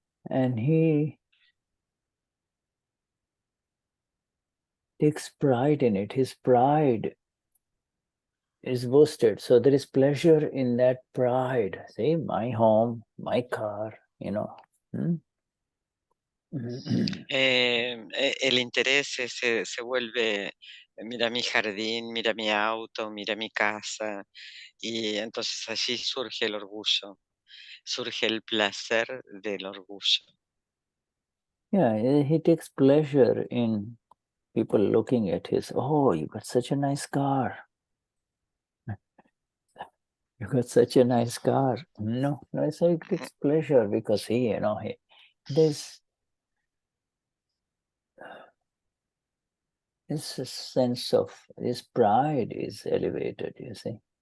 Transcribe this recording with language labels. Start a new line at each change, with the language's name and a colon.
English: And he takes pride in it. His pride is boosted. So there is pleasure in that pride. See, my home, my car, you know.
Spanish: El interés se vuelve, mira mi jardín, mira mi auto, mira mi casa, y entonces allí surge el orgullo, surge el placer del orgullo.
English: Yeah, he takes pleasure in people looking at his, oh, you got such a nice car. You got such a nice car. No, so he takes pleasure because there's this sense of his pride is elevated, you see.